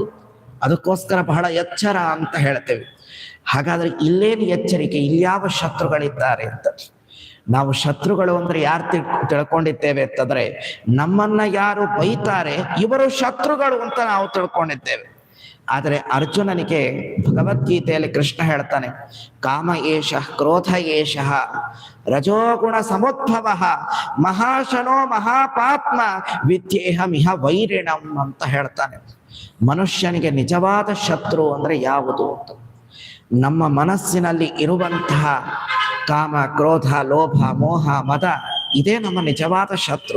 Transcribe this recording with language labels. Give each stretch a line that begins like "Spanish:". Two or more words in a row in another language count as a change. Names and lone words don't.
Kannada: ಅದಕ್ಕೋಸ್ಕರ ಬಹಳ ಎಚ್ಚರ ಅಂತ ಹೇಳ್ತೇವೆ. ಹಾಗಾದ್ರೆ ಇಲ್ಲೇನು ಎಚ್ಚರಿಕೆ, ಇಲ್ಯಾವ ಶತ್ರುಗಳಿದ್ದಾರೆ ಅಂತ. ನಾವು ಶತ್ರುಗಳು ಅಂದ್ರೆ ಯಾರು ತಿಳ್ಕೊಂಡಿದ್ದೇವೆ ಅಂತಂದ್ರೆ ನಮ್ಮನ್ನ ಯಾರು ಬೈತಾರೆ ಇವರು ಶತ್ರುಗಳು ಅಂತ ನಾವು ತಿಳ್ಕೊಂಡಿದ್ದೇವೆ. ಆದರೆ ಅರ್ಜುನನಿಗೆ ಭಗವದ್ಗೀತೆಯಲ್ಲಿ ಕೃಷ್ಣ ಹೇಳ್ತಾನೆ,
Sanskrit: ಕಾಮ ಏಷ ಕ್ರೋಧ ಏಷ ರಜೋಗುಣ ಸಮುದ್ಭವ ಮಹಾಶನೋ ಮಹಾಪಾತ್ಮ ವಿದ್ಯೇಹಮಿಹ ವೈರಿಣಂ
Kannada: ಅಂತ ಹೇಳ್ತಾನೆ. ಮನುಷ್ಯನಿಗೆ ನಿಜವಾದ ಶತ್ರು ಅಂದ್ರೆ ಯಾವುದು ಅಂತ, ನಮ್ಮ ಮನಸ್ಸಿನಲ್ಲಿ ಇರುವಂತಹ ಕಾಮ ಕ್ರೋಧ ಲೋಭ ಮೋಹ ಮದ, ಇದೇ ನಮ್ಮ ನಿಜವಾದ ಶತ್ರು.